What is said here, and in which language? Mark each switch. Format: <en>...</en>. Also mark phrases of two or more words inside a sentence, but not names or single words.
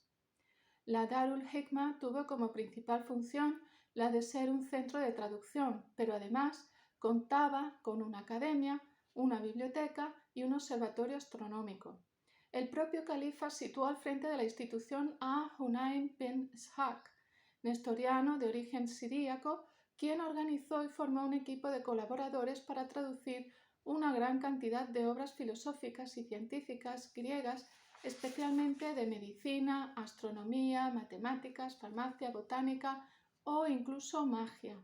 <es>La Darul Hikma tuvo como principal función la de ser un centro de traducción, pero además contaba con una academia, una biblioteca y un observatorio astronómico. El propio califa situó al frente de la institución a Hunayn bin Ishaq, nestoriano de origen siríaco, quien organizó y formó un equipo de colaboradores para traducir una gran cantidad de obras filosóficas y científicas griegas, especialmente de medicina, astronomía, matemáticas, farmacia, botánica o incluso magia.</es>